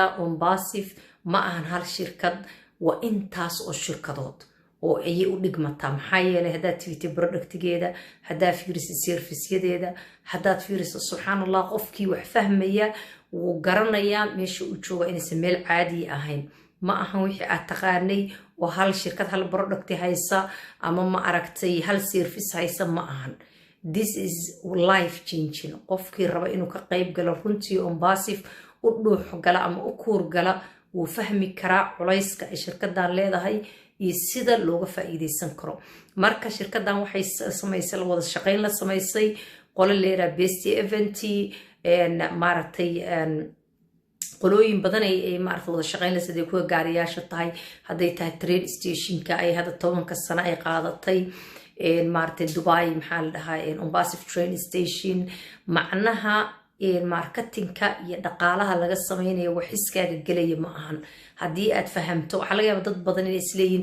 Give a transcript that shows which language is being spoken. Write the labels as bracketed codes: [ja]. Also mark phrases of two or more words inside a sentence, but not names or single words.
[so] Ombasif ma ahan hal shirkad waa intaas oo shirkadood oo ay u dhigmataa maxaa yeelay haddaad tivitay productgeeda haddaad fiiriso serviceyadeeda haddaad fiiriso subxaanallah qofkii wax fahmaya wuu garanayaa meesha uu jooga inaysan meel caadi ahayn ma ahan wixii aad taqaanay oo hal shirkad hal product haysa ama ma aragtay hal service haysa ma ahan [en] this is life changing [so] qofkii raba inuu ka qayb galo runtii Ombasif u dhuux gala ama u kuur gala wuu fahmi karaa culayska ay shirkaddan leedahay iyo sida looga faa'iideysan karo marka shirkaddan waxay samaysay wada shaqayn la samaysay qolo leeyahay [en] best event [so] maaragtay qolooyin badan ay maaragtay wada shaqayn la sidii kuwa gaariyaasha tahay hadday tahay [en] train station- [so] ka ay hadda 10 sano ay qaadatay maaragtay Dubai maxaa la dhahaa Ombasif train station macnaha marketingka iyo dhaqaalaha laga sameynayo wax iskaaga galaya ma ahan haddii aad fahamto waxa laga yaabaa dad badan inay isleeyihiin